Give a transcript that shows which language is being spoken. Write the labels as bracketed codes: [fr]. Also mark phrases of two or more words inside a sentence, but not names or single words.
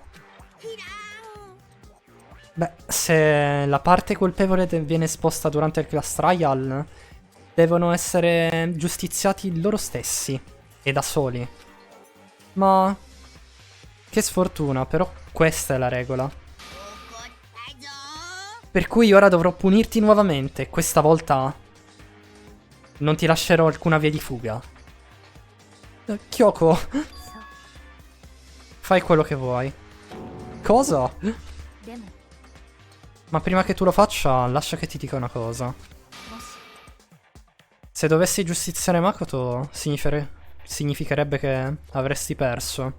[it] Beh, se la parte colpevole viene esposta durante il [en] class trial, [it] devono essere giustiziati loro stessi e da soli. Ma che sfortuna, però questa è la regola. Per cui ora dovrò punirti nuovamente. Questa volta non ti lascerò alcuna via di fuga. Kyoko, [ja] そう [it] fai quello che vuoi. Cosa? [ja] でも [it] Ma prima che tu lo faccia, lascia che ti dica una cosa. [ja] もし [it] Se dovessi giustiziare Makoto, significherebbe che avresti perso.